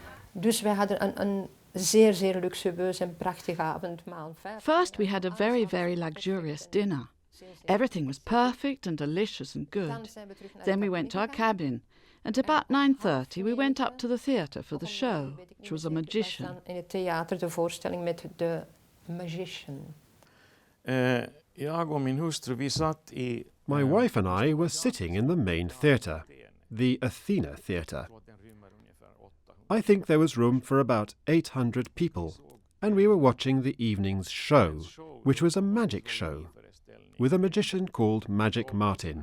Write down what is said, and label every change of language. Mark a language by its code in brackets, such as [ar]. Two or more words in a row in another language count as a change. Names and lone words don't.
[en] First, we had a very, very luxurious dinner. Everything was perfect and delicious and good. Then we went to our cabin. At about 9:30 we went up to the theatre for the show, which was a magician. [nl] In het theater de voorstelling met de magician. [sv] Jag och min hustru, vi satt i... [en] My wife and I were sitting in the main theatre, the Athena Theatre. I think there was room for about 800 people, and we were watching the evening's show, which was a magic show, with a magician called Magic Martin.